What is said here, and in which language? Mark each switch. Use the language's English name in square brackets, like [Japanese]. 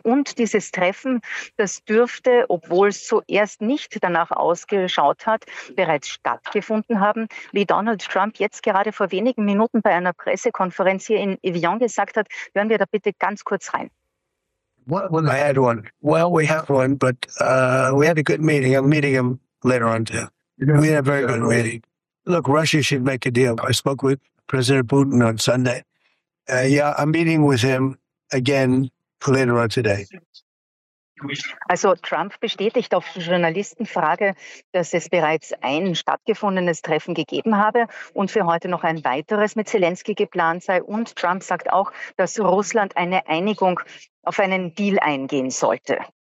[German] Und dieses Treffen, das dürfte, obwohl es zuerst nicht danach ausgeschaut hat, bereits stattgefunden haben. Wie Donald Trump jetzt gerade vor wenigen Minuten bei einer Pressekonferenz hier in Evian gesagt hat, hören wir da bitte ganz kurz rein. [English] Well, I had one. Well, we had one, but we had a good meeting. I'm meeting him later on too. We had a very good meeting. Look, Russia should make a deal. I spoke with President Putin on Sunday. I'm meeting with him again later on today. [German] Also Trump bestätigt auf Journalistenfrage, dass es bereits ein stattgefundenes Treffen gegeben habe und für heute noch ein weiteres mit Zelensky geplant sei. Und Trump sagt auch, dass Russland eine Einigung auf einen Deal eingehen sollte.